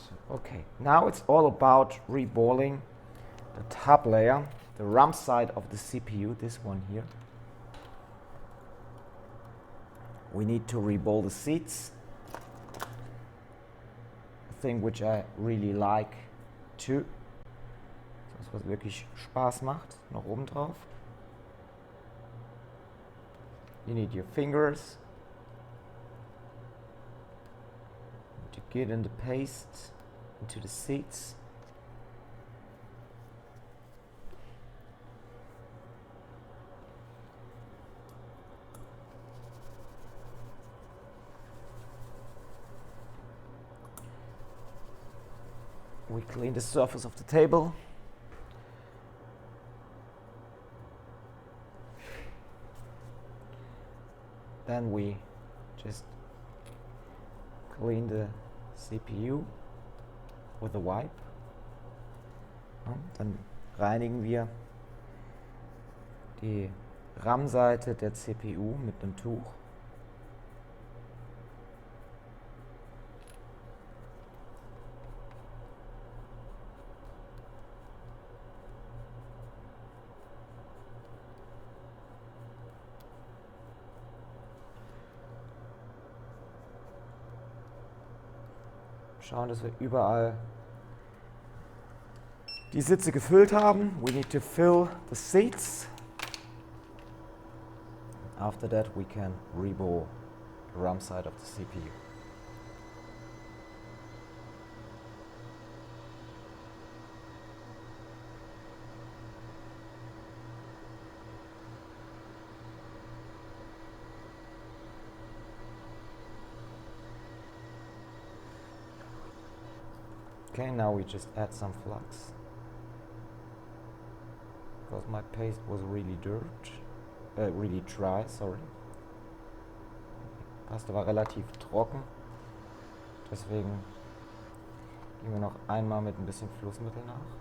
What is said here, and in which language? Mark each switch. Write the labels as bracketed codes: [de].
[en] Okay, now it's all about reballing the top layer, the RAM side of the CPU, this one here. We need to reball the seats, a thing which I really like too. [de] Das, was wirklich Spaß macht, noch oben drauf. [en] You need your fingers to get in the paste into the seats. We clean the surface of the table. Then we just clean the CPU with a wipe. [de] Ja, dann reinigen wir die RAM-Seite der CPU mit einem Tuch. Schauen, dass wir überall die Sitze gefüllt haben. [en] We need to fill the seats. After that we can reball the RAM side of the CPU. Okay, now we just add some flux, because my paste was really really dry, sorry. [de] Die Paste war relativ trocken, deswegen gehen wir noch einmal mit ein bisschen Flussmittel nach.